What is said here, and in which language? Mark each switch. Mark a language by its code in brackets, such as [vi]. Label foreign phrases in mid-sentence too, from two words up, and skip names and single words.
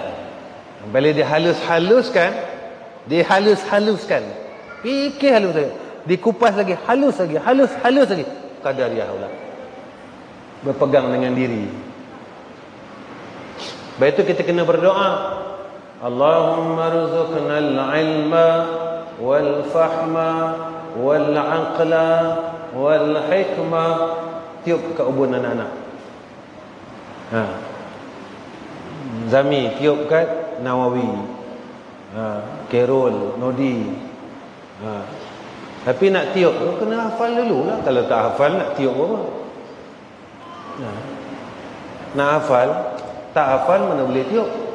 [ms] Bila dihalus-haluskan, fikir halus lagi, dikupas lagi, halus lagi, Qadariyah pula. Berpegang dengan diri. Baik itu kita kena berdoa, [ar] Allahumma rzuqnal ilma wal fahma wal aqla wal hikma. [ms] Tiup kat ubun anak-anak. Zami tiup kat Nawawi. Kerol, Nodi. Tapi nak tiup tu kena hafal dulu lah. Kalau tak hafal nak tiup apa? Nak hafal, tak hafal mana boleh tiup.